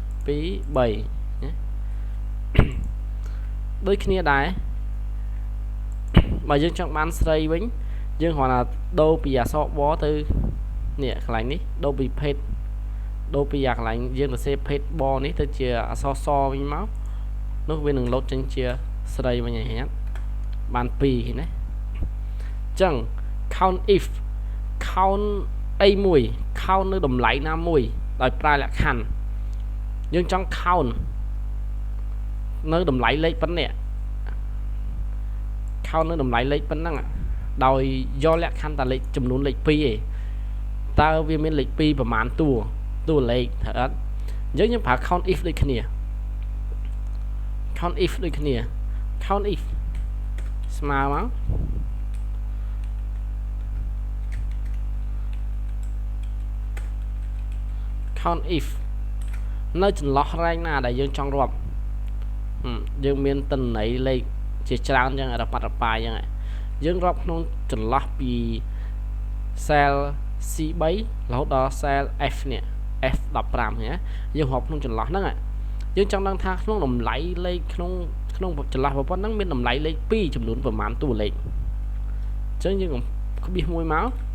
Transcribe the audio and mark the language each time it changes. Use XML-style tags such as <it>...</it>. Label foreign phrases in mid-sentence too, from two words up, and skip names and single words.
<km>ដូចគ្នាដែរបើយើងចង់បានស្រីវិញយើងគ្រាន់តែដូរពីអក្សរបទៅនេះកន្លែងនេះ ដូរពី page ដូរពីកន្លែងយើងសរសេរ page បនេះទៅជាអក្សរសវិញមកនោះវានឹងលោតចេញជាស្រីវិញហើយបាន2ឃើញណាអញ្ចឹង</km> <en>count if</en> <km>count អីមួយ count នៅតម្លៃណាមួយដោយប្រើលក្ខខណ្ឌយើងចង់ count នៅតម្លៃលេខប៉ុណ្ណេះ count នៅតម្លៃលេខប៉ុណ្ណឹងដោយយកលក្ខខណ្ឌតែលេខចំនួនលេខ2ឯងតើវាមានលេខ2ប្រមាណតួលេខត្រូវអត់អញ្ចឹងយើងប្រើ</km> <en>count if</en> <km>ដូចគ្នា</km> <en>count if</en> <km>ដូចគ្នា</km> <en>count if</en> <km>ស្មើមក</km> <en>count if</en> <km>នៅចន្លោះរ៉ែងណាដែលយើងចង់រាប់យើងមាន តន័យលេខជាច្រើនចឹងរប៉ាត់រប៉ាយចឹងយើងរាប់ក្នុងចន្លោះពី</km> <en>cell C3</en> <km>រហូតដល់ cell F នេះ F15 ណាយើងរាប់ក្នុងចន្លោះហ្នឹងយើងចង់ដឹងថាក្នុងតម្លៃលេខក្នុងចន្លោះប៉ុណ្ណឹងមានតម្លៃលេខ2ចំនួនប្រមាណតួលេខអញ្ចឹងយើងក្បៀសមួយមក</km>